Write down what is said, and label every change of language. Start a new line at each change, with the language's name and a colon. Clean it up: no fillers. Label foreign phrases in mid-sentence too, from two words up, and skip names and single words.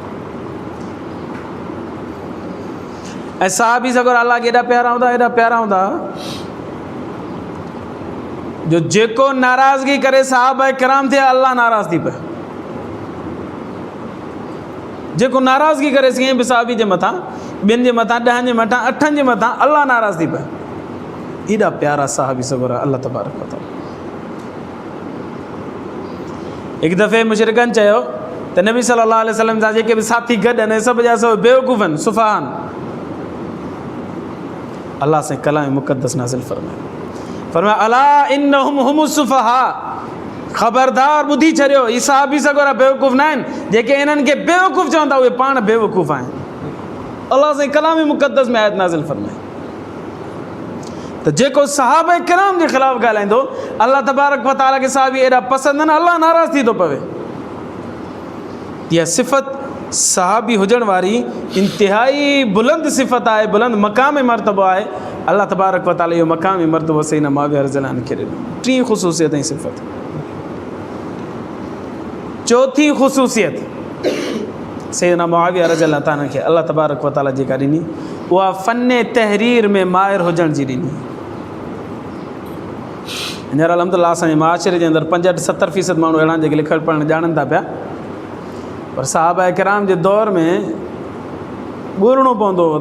Sindhi: ऐं सहाबी सगोर अलाह खे एॾा प्यारा हूंदा जो जेको नाराज़गी करे सहाबा किराम थिए अल्लाह नाराज़ थी पए, जेको नाराज़गी करे कंहिं बि सहाबी जे मथां, 2 जे मथां, 10 जे मथां, 8 जे मथां अल्लाह नाराज़ थी पए। एॾा प्यारा सहाबी सगोरा अल्लाह
Arabic: تبارك وتعالى.
Sindhi: हिकु दफ़े मुशरिकनि चयो त नबी
Arabic: صلى الله عليه وسلم
Sindhi: जा जेके बि साथी गॾु आहिनि सभु जा सभु बेवकूफ़ आहिनि, सुफ़ाहान। अल्लाह से कलाम मुक़द्दस नाज़िल फरमाया
Arabic: ألا إنهم هم السفهاء,
Sindhi: ख़बरदार ॿुधी छॾियो, ई सहाबी सगोरा बेवकूफ़ न आहिनि, जेके इन्हनि खे बेवकूफ़ चवंदा उहे पाण बेवकूफ़ आहिनि। अल्लाह से कलाम मुक़द्दस में आयत नाज़िल फरमाई त जेको सहाबा किराम जे ख़िलाफ़ ॻाल्हाईंदो अल्लाह
Arabic: تبارك وتعالى
Sindhi: खे सहाबी एॾा पसंदि आहिनि, अल्लाह नाराज़ थी थो पवे। इहा सिफ़त सहाबी हुजण वारी इंतिहाई बुलंद सिफ़त आहे, बुलंद मक़ाम मर्तबो आहे। अल्लाह
Arabic: تبارك وتعالى
Sindhi: इहो मक़ाम मर्तबो सैयदना मुआविया
Arabic: رضي الله عنه
Sindhi: खे ॾिनो। 3 ख़ुसूसियत ऐं सिफ़त। 4थी ख़ुसूसियत सैयदना मुआविया रज़ियल्लाहु ताला खे अल्लाह
Arabic: تبارك وتعالى
Sindhi: जेका ॾिनी उहा फ़न तहरीर में माहिर हुजण जी ॾिनी। हींअर अल्हम्दुलिल्लाह असांजे माशरे जे अंदरि 65-70% माण्हू अहिड़ा जेके लिखणु पढ़णु ॼाणनि था पिया, पर सहाबा किराम जे दौर में ॻोल्हणो पवंदो हो।